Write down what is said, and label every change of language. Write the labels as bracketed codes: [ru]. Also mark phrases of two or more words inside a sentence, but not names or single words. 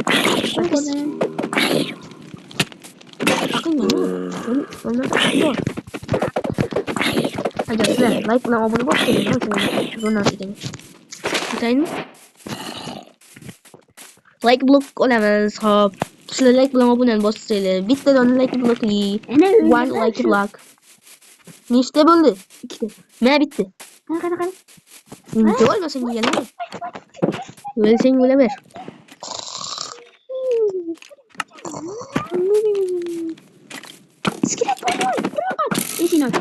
[uz] Agar sizlar like bilan obuna bo'lsangiz, like blok olamiz. Xo'p, sizlar like bilan obunani bossanglar, bittadan like blokli. [en] One like block. [uz] Nechta bo'ldi? Ikkita. Mana bitta. Qani. Nega olmasang bo'ladi? O'lsang bo'laver. Iskelet qo'y. Eshikni och.